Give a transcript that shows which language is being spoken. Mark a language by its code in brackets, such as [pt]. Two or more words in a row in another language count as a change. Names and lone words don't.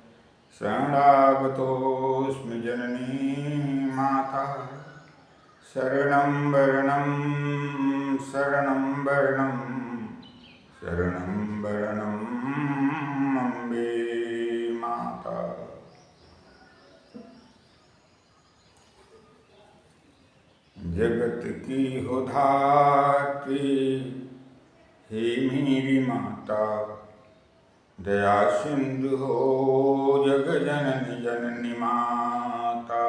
[sa] शरणागतोऽस्मि जननी माता। शरणं वरणं शरणं वरणं शरणं वरणं अम्बे माता। [hi] जगत की हो धात्री हे मेरी माता, दया सिंधु हो जग जननी जननी माता।